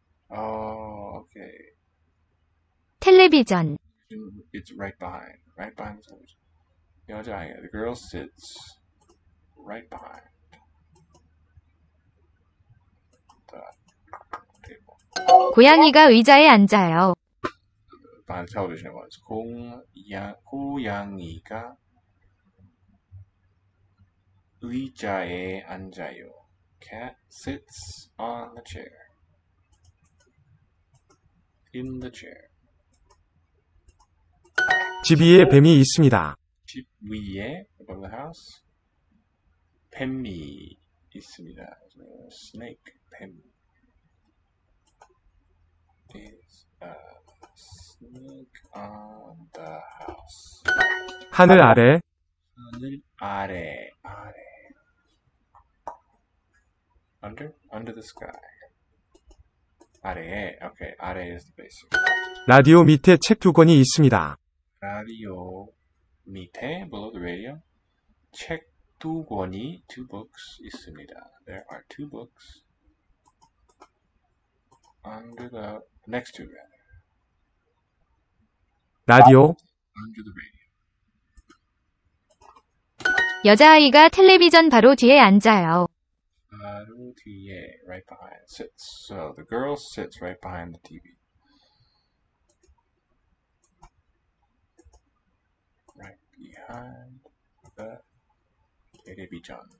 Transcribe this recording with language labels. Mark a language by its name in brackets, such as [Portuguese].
[English] Oh, okay. [Korean] 텔레비전 [English] It's right behind. Right behind the television. [Korean] 여자아이가, [English] the girl sits right behind the table. [Korean] 고양이가 의자에 앉아요. [English] Behind the television it was. [Korean] 고양이가 의자에 앉아요. [English] Cat sits on the chair. In the chair. [Korean] 집 위에 뱀이 있습니다. 집 위에 [English] above the house [Korean] 뱀이 있습니다. [English] Snake, 뱀. Is a snake on the house. [Korean] 하늘 아래 하늘 아래. [English] Under the sky. [Korean] 아래에. [English] Okay, 아래 is the basic. [Korean] 라디오 밑에 책 두 권이 있습니다. 라디오 밑에 [English] below the radio [Korean] 책 두 권이 [English] two books [Korean] 있습니다. [English] There are two books under the next to it. [Korean] 라디오 [English] Under the radio. [Korean] 여자아이가 텔레비전 바로 뒤에 앉아요. 바로 뒤에, [English] right behind, sits. So the girl sits right behind the TV. Right behind the television.